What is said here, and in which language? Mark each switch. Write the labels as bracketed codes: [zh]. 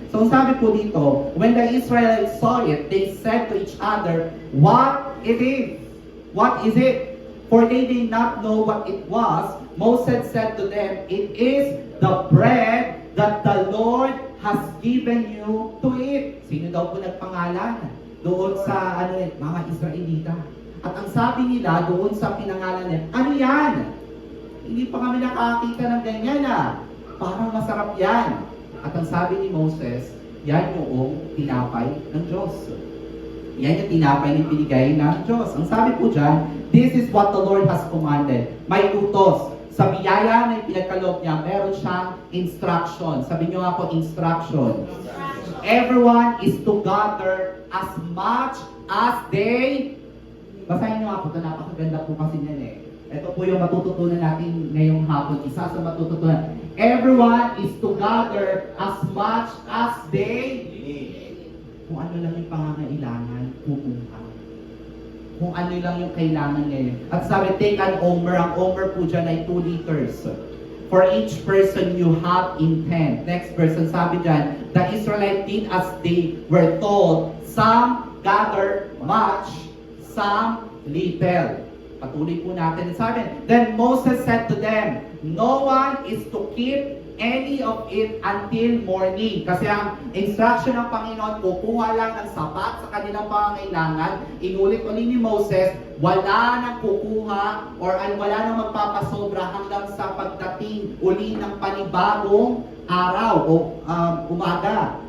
[tl] So sabi po dito, [en] when the Israelites saw it, they said to each other, what it is? What is it? For they did not know what it was. Moses said to them, it is the bread that the Lord has given you to eat. [tl] Sino daw po nagpangalan? Doon sa mga Israelita. At ang sabi nila doon sa pinangalan nila, ano yan? Hindi pa kami nakakita ng ganyan Parang masarap yan. At ang sabi ni Moses, yan yung tinapay ng Diyos. Yan yung tinapay na binigay ng Diyos. Ang sabi po dyan, [en] this is what the Lord has commanded. [tl] May utos. Sa biyaya na pinagkaloob niya, meron siyang instruction. Sabi niyo nga po, [en] instruction. Everyone is to gather as much as they... [tl] Basahin niyo nga po, ito napakaganda po kasi niyan Ito po yung matututunan natin ngayong hapon. Isa sa matututunan. [en] Everyone is to gather as much as they need. [tl] Kung ano lang yung pangangailangan, pupunta. Kung ano lang yung kailangan ngayon. At sabi, [en] take an omer. [tl] Ang omer po dyan ay 2 liters. [en] For each person you have in 10. Next person, [tl] sabi dyan, [en] the Israelites did as they were told. Some gathered much, some little. [tl] Patuloy po natin. [en] Sabi, then Moses said to them, no one is to keep any of it until morning. [tl] Kasi ang instruction ng Panginoon, kukuha lang ng sapat sa kanilang pangangailangan. Inulit ulit ni Moses, wala nang kukuha or wala nang magpapasobra hanggang sa pagdating uli ng panibagong araw o umaga.